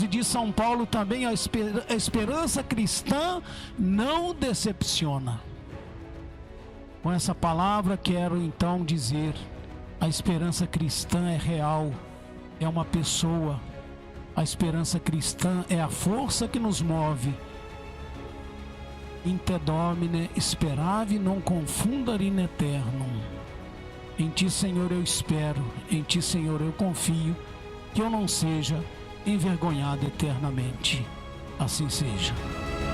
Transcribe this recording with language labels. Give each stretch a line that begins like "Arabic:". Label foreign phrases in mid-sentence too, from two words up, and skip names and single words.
Portuguese: E diz São Paulo também, a esperança cristã não decepciona. Com essa palavra quero então dizer, a esperança cristã é real, é uma pessoa. A esperança cristã é a força que nos move.
Latin: In te Domine speravi non confundar in eternum.
Portuguese: Em Ti, Senhor, eu espero, em Ti, Senhor, eu confio, que eu não seja envergonhado eternamente. Assim seja.